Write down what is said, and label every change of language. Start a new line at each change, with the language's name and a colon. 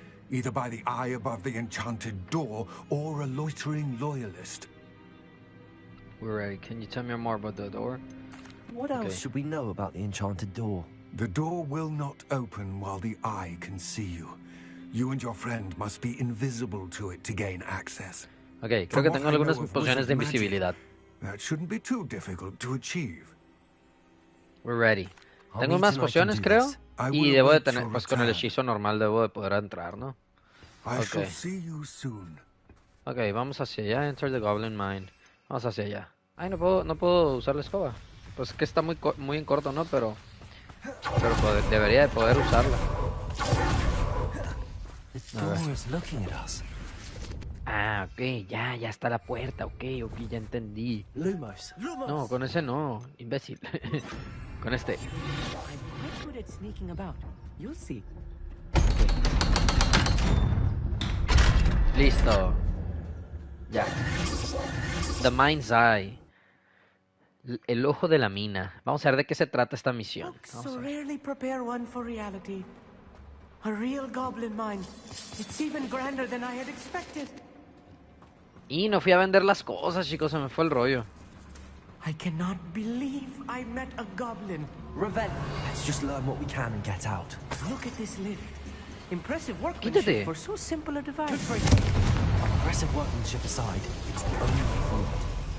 English: Either by the eye above the enchanted door or a loitering loyalist. We're ready. Can you tell me more about the door? What else should we know about the enchanted door? The door will not open while the eye can see you. You and your friend must be invisible to it to gain access.
Spanish: Ok, creo que tengo algunas pociones de invisibilidad.
English: That shouldn't be too difficult to achieve. We're ready.
Spanish: Tengo más pociones, creo. Y debo de tener, pues con el hechizo normal debo de poder entrar, ¿no?
English: I shall see you soon.
Spanish: Ok, vamos hacia allá.
English: Enter the Goblin Mine.
Spanish: Vamos hacia allá. Ay, no puedo usar la escoba. Pues es que está muy en corto, ¿no? Pero debería de poder usarla.
English: The door is looking at us.
Spanish: Ah, ok, ya está la puerta. Ok, ya entendí. Lumos. No, con ese no, imbécil. Con este.
English: I'm quite good at sneaking about. You'll see.
Spanish: Listo. Ya.
English: The Mind's Eye.
Spanish: El ojo de la mina. Vamos a ver de qué se trata esta misión.
English: Books
Spanish: Vamos
English: so
Spanish: a ver.
English: rarely prepare one for reality. A real goblin mine. It's even grander than I had expected.
Spanish: Y no fui a vender las cosas, chicos, se me fue el rollo.
English: I cannot believe I met a goblin. Revel. Let's just learn what we can and get out. Look at this lift. Impressive workmanship
Spanish: Quítate.
English: for so simple a device. Aggressive workmanship aside, it's the only way forward.